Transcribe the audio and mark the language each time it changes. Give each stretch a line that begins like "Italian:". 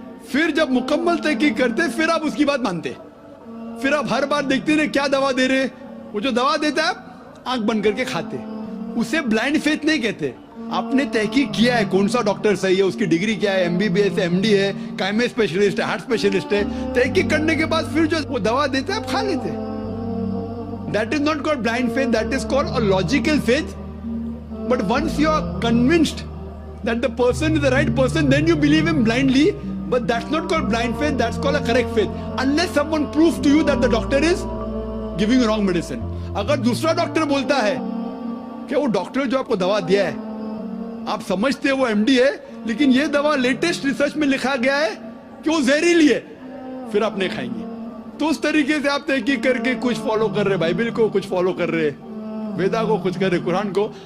Urdu: پھر جب مکمل تحقیق کرتے پھر آپ اس کی بات مانتے. پھر آپ ہر بار دیکھتے رہے کیا دوا دے رہے, وہ جو دوا دیتا ہے آپ آنکھ بند کر کے کھاتے. اسے بلائنڈ فیتھ نہیں کہتے. آپ نے تحقیق کیا ہے کون سا ڈاکٹر صحیح ہے, اس کی ڈگری کیا ہے, MBBS ہے, MD ہے, کائمے اسپیشلسٹ ہے, ہارٹ اسپیشلسٹ ہے. تحقیق کرنے کے بعد پھر جو وہ دوا دیتا ہے آپ کھا لیتے.
English: That is not called blind faith, that is called a logical faith. But once you are convinced that the person is the right person, then you believe him blindly. But that's not called blind faith, that's called a correct faith. Unless someone proves to you that the doctor is giving wrong medicine.
Urdu: اگر دوسرا doctor بولتا ہے کہ وہ doctor جو آپ کو دوا دیا ہے آپ سمجھتے وہ MD ہے, لیکن یہ دوا لیٹسٹ ریسرچ میں لکھا گیا ہے کہ وہ زہریلی ہے, پھر آپ نہیں کھائیں گے. تو اس طریقے سے آپ تحقیق کر کے کچھ فالو کر رہے, بائبل کو کچھ فالو کر رہے, ویدا کو کچھ کر رہے, قرآن کو.